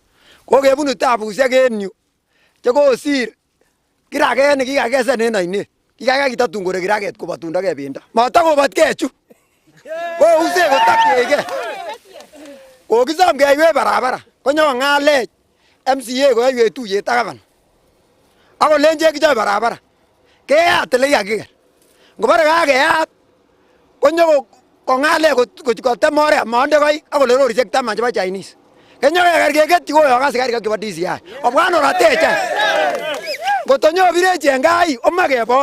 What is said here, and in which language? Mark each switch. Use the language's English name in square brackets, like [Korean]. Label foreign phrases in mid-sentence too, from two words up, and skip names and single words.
[Kalenjin] kokebunu tabusiek en yu chekosir kiraket nekikakesen en oinet Kikaikai kitatun korek kiraket kobatundage bendo. Matakobatge chu. Kouse kotakyege. Kokisom keiwe barabara. Konyo ngalech MCA koiwe tuyet ak gavana. Akolenje kichobe barabara. Keyat ele kakiker. Ngobare kakeyat konyo kongale kotem oret monde koi akole lorisiek 10 chebo Chinese. Kenyo kekerkeket koyo asikari chebo DCI. Obwan oratecha. Ngotonyo bireche en gai omakebon.